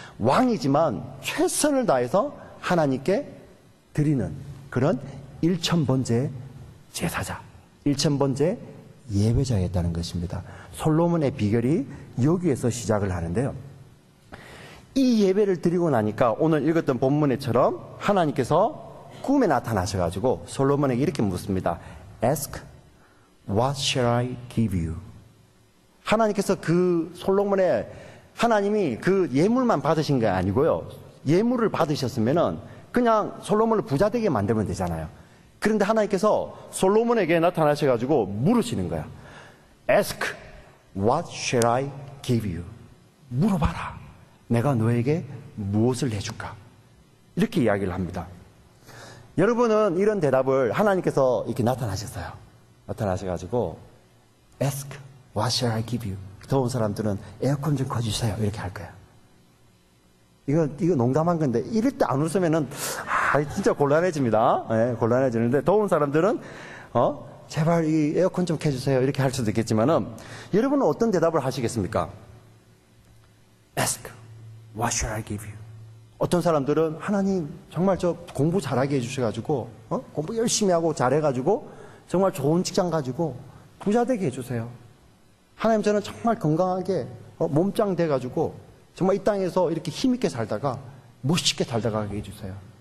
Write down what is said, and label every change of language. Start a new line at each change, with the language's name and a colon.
Korean: 왕이지만 최선을 다해서 하나님께 드리는 그런 1000번제 제사자, 1000번제 예배자였다는 것입니다. 솔로몬의 비결이 여기에서 시작을 하는데요. 이 예배를 드리고 나니까 오늘 읽었던 본문에처럼 하나님께서 꿈에 나타나셔가지고 솔로몬에게 이렇게 묻습니다.
English: Ask, what shall I give you?
Korean: 하나님께서 그 솔로몬의 하나님이 그 예물만 받으신 게 아니고요. 예물을 받으셨으면은 그냥 솔로몬을 부자 되게 만들면 되잖아요. 그런데 하나님께서 솔로몬에게 나타나셔가지고 물으시는 거야.
English: Ask, what shall I give you?
Korean: 물어봐라. 내가 너에게 무엇을 해줄까? 이렇게 이야기를 합니다. 여러분은 이런 대답을 하나님께서 이렇게 나타나셨어요. 나타나셔가지고
English: Ask, what shall I give you?
Korean: 더운 사람들은 에어컨 좀 꺼주세요. 이렇게 할 거야. 이거 농담한 건데 이럴 때 안 웃으면은 진짜 곤란해집니다. 네, 곤란해지는데 더운 사람들은 제발 이 에어컨 좀 켜주세요. 이렇게 할 수도 있겠지만은 여러분은 어떤 대답을 하시겠습니까?
English: Ask, what shall I give you?
Korean: 어떤 사람들은 하나님 정말 저 공부 잘하게 해주셔가지고 공부 열심히 하고 잘해가지고 정말 좋은 직장 가지고 부자 되게 해주세요. 하나님 저는 정말 건강하게 몸짱 돼가지고 정말 이 땅에서 이렇게 힘있게 살다가 멋있게 살다가 하게 해주세요.